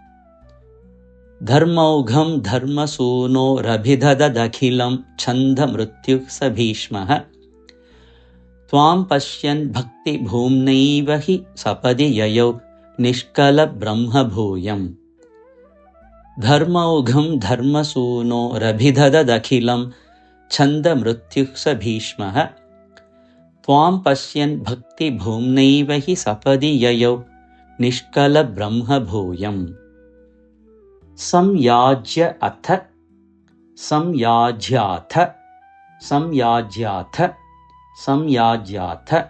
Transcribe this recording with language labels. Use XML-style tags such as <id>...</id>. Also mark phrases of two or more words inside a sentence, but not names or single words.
<sa>ധർമ്മൗഘം ധർമ്മസൂനോരഭിദധദഖിലം ഛന്ദമൃത്യുഃ സ ഭീഷ്മഃ ത്വാം പശ്യൻ ഭക്തിഭൂമ്നൈവ ഹി സപദി യയൗ നിഷ്കല ബ്രഹ്മഭൂയം ധർമ്മൗഘം ധർമ്മസൂനോരഭിദധദഖിലം छन्दमृत्युः स भीष्मः त्वां पश्यन् भक्तिभूम्नैव हि सपदि ययौ निष्कलब्रह्मभूयम् संयाज्याथ</sa>